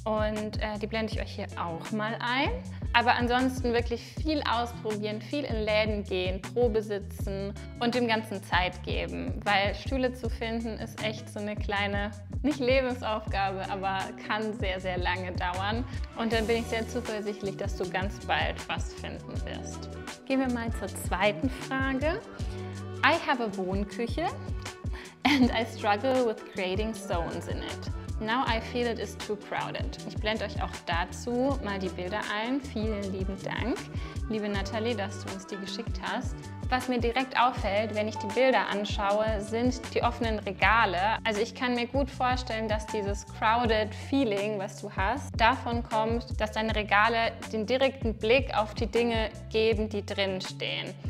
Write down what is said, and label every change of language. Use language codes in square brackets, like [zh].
[de] Und die blende ich euch hier auch mal ein. Aber ansonsten wirklich viel ausprobieren, viel in Läden gehen, Probe sitzen und dem Ganzen Zeit geben. Weil Stühle zu finden ist echt so eine kleine, nicht Lebensaufgabe, aber kann sehr, sehr lange dauern. Und dann bin ich sehr zuversichtlich, dass du ganz bald was finden wirst. Gehen wir mal zur zweiten Frage. [en] I have a Wohnküche and I struggle with creating zones in it. Now I feel it is too crowded. [de] Ich blende euch auch dazu mal die Bilder ein. Vielen lieben Dank, liebe Nathalie, dass du uns die geschickt hast. Was mir direkt auffällt, wenn ich die Bilder anschaue, sind die offenen Regale. Also ich kann mir gut vorstellen, dass dieses [en] crowded Feeling, [de] was du hast, davon kommt, dass deine Regale den direkten Blick auf die Dinge geben, die drin stehen.